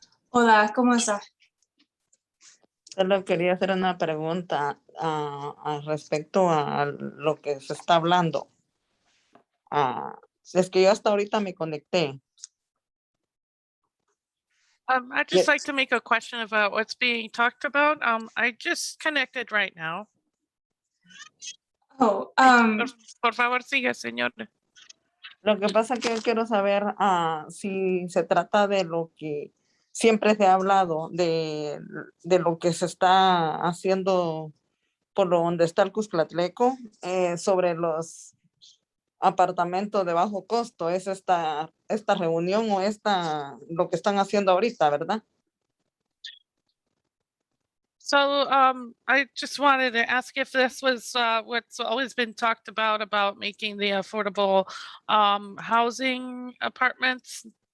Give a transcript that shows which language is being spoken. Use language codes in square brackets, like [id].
[es] Hola, ¿cómo está? Solo quería hacer una pregunta respecto a lo que se está hablando. Es que yo hasta ahorita me conecté. [en] I'd just like to make a question about what's being talked about. I just connected right now. Oh, [es] Por favor, siga, señor. Lo que pasa es que yo quiero saber si se trata de lo que siempre se ha hablado, de lo que se está haciendo por donde está el Cuscatleco, sobre los apartamentos de bajo costo. Es esta reunión o lo que están haciendo ahorita, ¿verdad? [en] So I just wanted to ask if this was what's always been talked about making the affordable housing apartments.